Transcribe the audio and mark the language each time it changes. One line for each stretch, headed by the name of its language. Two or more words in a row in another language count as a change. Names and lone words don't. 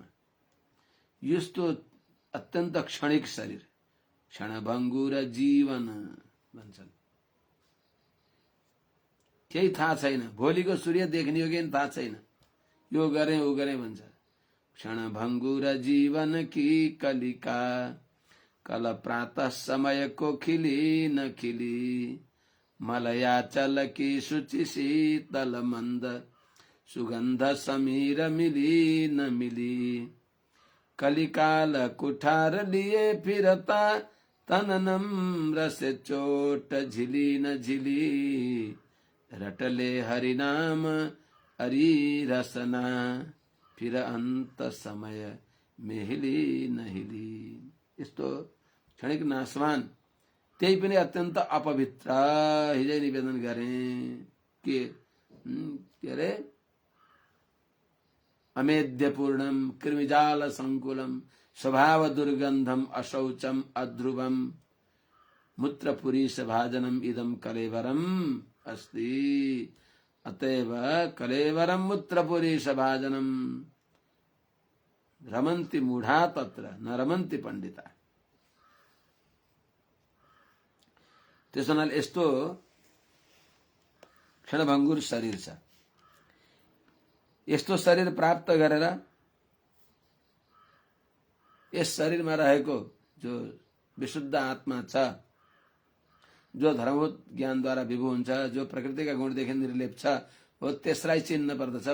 Nepali: यस्तो अत्यन्त क्षणिक शरीर, क्षणभङ्गुर जीवन भन्छन्। केही थाहा छैन, भोलिको सूर्य देख्ने हो कि थाहा छैन, यो गरे ऊ गरे भन्छ।
Hindi: क्षणभङ्गुर जीवन की कलिका, कल प्रातः समय को खिली न खिली, मलयाचल की शुचि शीतल मंद, सुगंध समीर मिली न मिली। कलिकाल कुठार लिए फिरता, तन नम्र से चोट झिली न झिली। रटले हरिनाम अरी रसना, फिर अंत समय में हिली न हिली।
Nepali: यस्तो क्षणिक नाशवान, त्यही पनि अत्यन्त अपवित्र। हिजै निवेदन गरे के अरे,
Sanskrit: अमेध्यपूर्णम कृमिजाल संकुलम, स्वभाव दुर्गंधम अशौचम अध्रुवम, मूत्रपुरीश भाजनम इदम कलेवरम अस्ति। अतएव कलेवरम मूत्रपुरीश भाजनम, रमन्ति मूढ़ा तत्र न रमन्ति पंडिता।
Nepali: त्यसो हुनाले यस्तो क्षणभङ्गुर शरीर छ। यस्तो शरीर प्राप्त गरेर यस शरीरमा रहेको जो विशुद्ध आत्मा छ, जो धर्मभूत ज्ञानद्वारा विभू हुन्छ, जो प्रकृतिका गुणदेखि निर्लेप छ, हो त्यसलाई चिन्न पर्दछ।